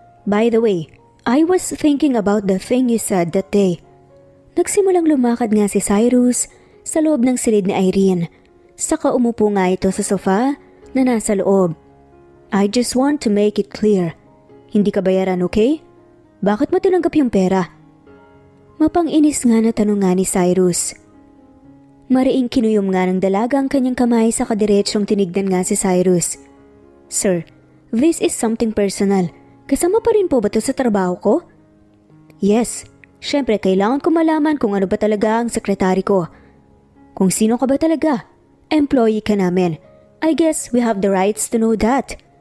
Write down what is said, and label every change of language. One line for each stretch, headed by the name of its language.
English: By the way, I was thinking about the thing you said that day.
Filipino: Nagsimulang lumakad nga si Cyrus sa loob ng silid ni Irene. Saka umupo nga ito sa sofa na nasa loob.
English: I just want to make it clear.
Filipino: Hindi ka bayaran, okay? Bakit mo tinanggap yung pera? Mapang-inis nga na tanong nga ni Cyrus. Mariing kinuyom nga ng dalaga ang kanyang kamay sa kadiretsyong tinignan nga si Cyrus.
English: Sir, this is something personal.
Filipino: Kasama pa rin po ba ito sa trabaho ko? Yes, syempre kailangan ko malaman kung ano ba talaga ang sekretary ko. Kung sino ka ba talaga? Employee ka namin.
English: I guess we have the rights to know that.